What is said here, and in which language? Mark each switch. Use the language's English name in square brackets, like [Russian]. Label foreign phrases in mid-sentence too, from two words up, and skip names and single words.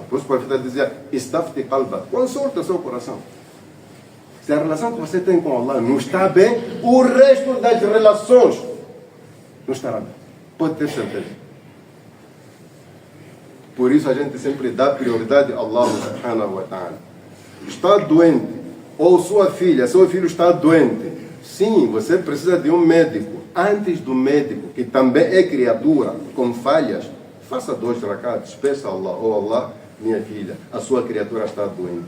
[Portuguese] Por isso o profeta dizia, [Arabic] استفت قلبك, [Portuguese] consulta o seu coração. Se a relação que você tem com Allah não está bem, o resto das relações não estará bem. Pode ter certeza. Por isso a gente sempre dá prioridade a Allah [Arabic] سبحانه وتعالى. [Portuguese] Está doente, ou sua filha, seu filho está doente. Sim, você precisa de um médico. Antes do médico, que também é criatura, com falhas, faça 2 rakats, peça a Allah, oh Allah, minha filha, a sua criatura está doente.